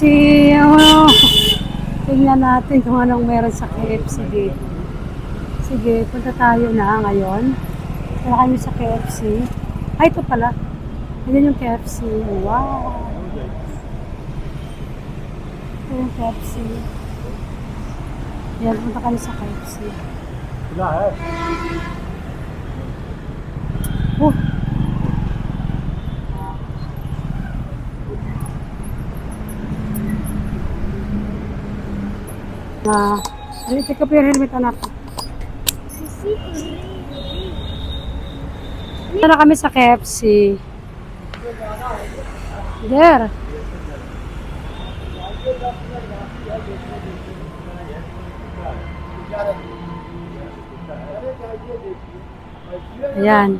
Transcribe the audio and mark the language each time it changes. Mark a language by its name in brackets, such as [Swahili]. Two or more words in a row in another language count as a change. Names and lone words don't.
[Filipino] Oh, tingnan natin kung anong meron sa KFC dito. Sige, punta tayo na ngayon. Tara kami sa KFC. Ay, ito pala. Ayan yung KFC. Wow! Ito yung KFC. Ayan, punta kami sa KFC. [Hindi] खुला है [English] Oh! Take up your helmet, anak. [Filipino] Ito na kami sa KFC. There. Ayan.